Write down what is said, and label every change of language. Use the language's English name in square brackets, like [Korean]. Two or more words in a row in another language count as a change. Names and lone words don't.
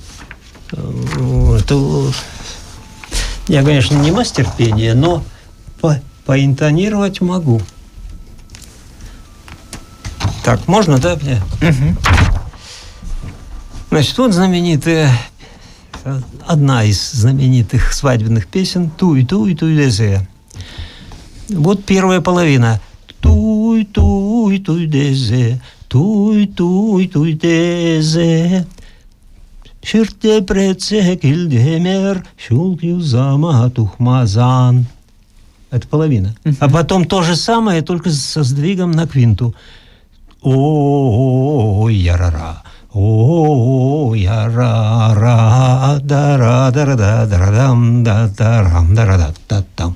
[Russian] Я, конечно, не мастер пения, но поинтонировать могу. Так, можно, да, мне? Значит, вот одна из знаменитых свадебных песен «Туй-туй-туй-дезе». Вот первая половина. Туй-туй-туй-дезе, туй-туй-туй-дезе. Ширте прецекил демер, шулкью заматухмазан. Это половина. А потом то же самое, только со сдвигом на квинту. О-о-о-ярара. О-о-о-ярара. Дара-дара-да-дара-дам, да-дарам-дара-да-да-там.